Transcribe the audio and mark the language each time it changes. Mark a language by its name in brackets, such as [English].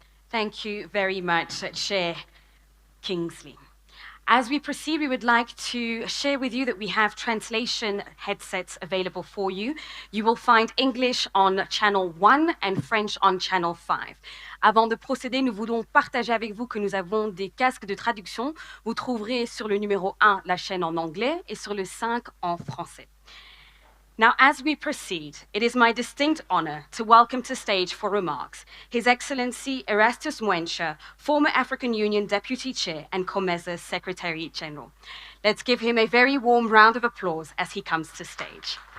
[English] Thank you very much, Chair Kingsley. As we proceed, we would like to share with you that we have translation headsets available for you. You will find English on channel 1 and French on channel 5. [French] Avant de procéder, nous voulons partager avec vous que nous avons des casques de traduction. Vous trouverez sur le numéro 1 la chaîne en anglais et sur le 5 en français. [English] Now, as we proceed, it is my distinct honor to welcome to stage for remarks His Excellency Erastus Mwencha, former African Union Deputy Chair and COMESA Secretary General. Let's give him a very warm round of applause as he comes to stage.